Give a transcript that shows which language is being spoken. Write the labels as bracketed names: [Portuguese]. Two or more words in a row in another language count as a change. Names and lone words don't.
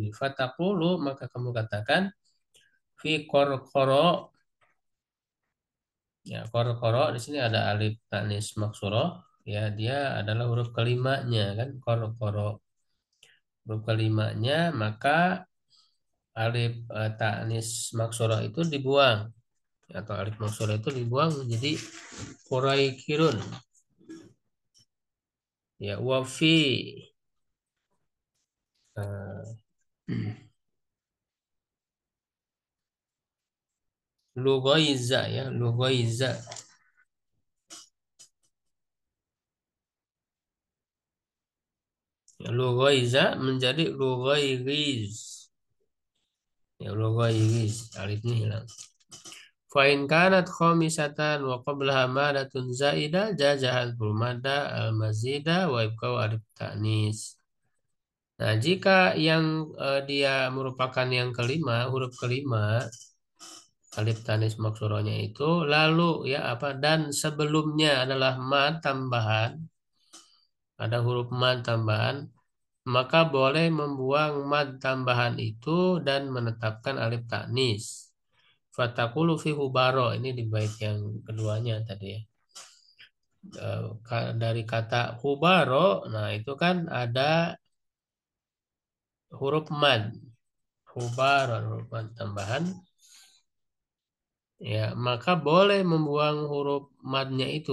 [Indonesian] Fataqulu, maka kamu katakan [Arabic] في قرقرى, [Indonesian] ya korkoro di sini ada [Arabic] ألف التأنيث المقصورة [Indonesian] ya, dia adalah huruf kelimanya kan, korkoro huruf kelimanya, maka [Arabic] ألف التأنيث المقصورة [Indonesian] itu dibuang atau [Arabic] ألف مقصورة [Indonesian] itu dibuang menjadi quraikirun ya, [Arabic] وفي لغيزى [Indonesian] ya, lugoiza ya, lugoiza menjadi lugoiriz ya, lugoiriz, alifnya hilang. [Arabic] فإن كانت خامسة وقبلها مدة زائدة جاز حذف المدة المزيدة وإبقاء ألف التأنيث. [Indonesian] Nah, jika yang dia merupakan yang kelima, huruf kelima, [Arabic] ألف التأنيث [Indonesian] maksurohnya itu, lalu ya apa, dan sebelumnya adalah mad tambahan, ada huruf mad tambahan, maka boleh membuang mad tambahan itu dan menetapkan alif tanis. [Arabic] فتقول في حبارى, [Indonesian] ini di bait yang keduanya tadi ya. Dari kata hubaro, nah itu kan ada huruf mad, hubaro huruf mad tambahan. Ya, maka boleh membuang huruf madnya itu.